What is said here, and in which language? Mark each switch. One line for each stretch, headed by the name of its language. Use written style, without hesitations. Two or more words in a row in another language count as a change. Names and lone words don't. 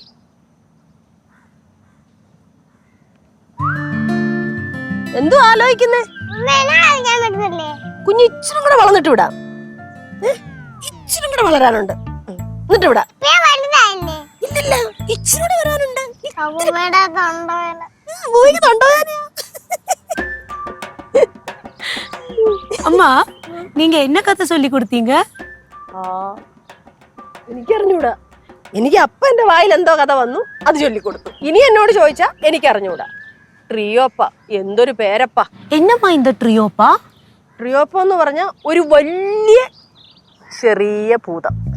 Malayalam: എന്തോ ആലോചിക്കുന്നേ? കുഞ്ഞ് ഇച്ചിരി കൂടെ വളർന്നിട്ട് വിടാം. ഇച്ചിരി കൂടെ വളരാനുണ്ട്. എന്നിട്ട് വിടാം. ഇല്ലില്ല, ഇച്ചിരി കൂടെ വരാനുണ്ട്.
Tamil: அம்மா, நீங்க என்ன கதை சொல்லி கொடுத்தீங்க?
Malayalam: എനിക്കറിഞ്ഞൂടാ. എനിക്ക് അപ്പ എന്റെ വായിൽ എന്തോ കഥ വന്നു, അത് ചൊല്ലിക്കൊടുത്തു. ഇനി എന്നോട് ചോദിച്ചാ എനിക്കറിഞ്ഞൂടാ. ട്രിയോപ്പ, എന്തൊരു പേരപ്പ.
Tamil: என்னம்மா இந்த ட்ரியோப்பா?
Malayalam: ട്രിയോപ്പ എന്ന് പറഞ്ഞ ഒരു വലിയ ചെറിയ ഭൂതം.